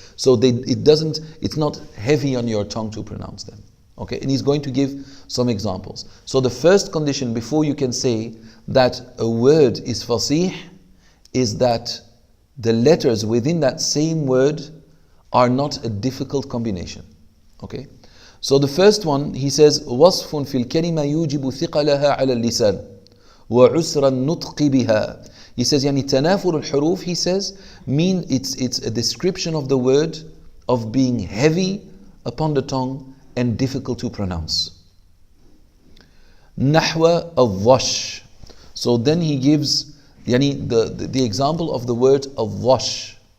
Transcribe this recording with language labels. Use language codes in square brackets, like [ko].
[en] So it's not heavy on your tongue to pronounce them. Okay, and he's going to give some examples. So the first condition before you can say that a word is fasih is that the letters within that same word are not a difficult combination. Okay? So the first one, he says, [ar] وَصْفٌ فِي الْكَلِمَةِ يُوجِبُ ثِقَلَهَا عَلَى اللِّسَانِ وَعُسْرَ النُّطْقِ بِهَا. [en] He says, tanafur al-huruf, he says, it's a description of the word of being heavy upon the tongue and difficult to pronounce. Nahwa al-dhash. So then he gives the example of the word al-dhash.